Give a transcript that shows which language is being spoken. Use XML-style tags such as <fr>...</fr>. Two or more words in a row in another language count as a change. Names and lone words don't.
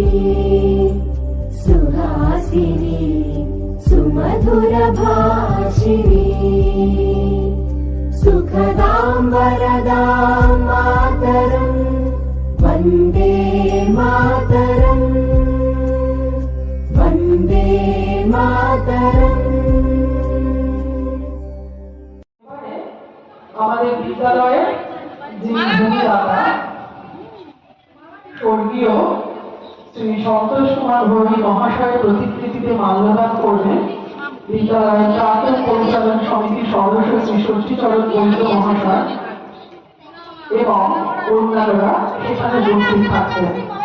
<sa>सुहासिनी सुमधुर भाषिणी सुखदां वरदां मातरम् वन्दे मातरम् वन्दे मातरम्।</sa> <bn>আমাদের বিদ্যালয়ে যিনি ভূমিদাতা স্বর্গীয় শ্রী সন্তোষ কুমার ভৌমিক মহাশয়ের প্রতিকৃতিতে মাল্যদান করবেন বিদ্যালয়ের প্রাক্তন পরিচালন সমিতির সদস্য শ্রী ষষ্ঠীচরণ বৈদ্য মহাশয় এবং অন্যান্যরা সেখানে উপস্থিত থাকবেন।</bn>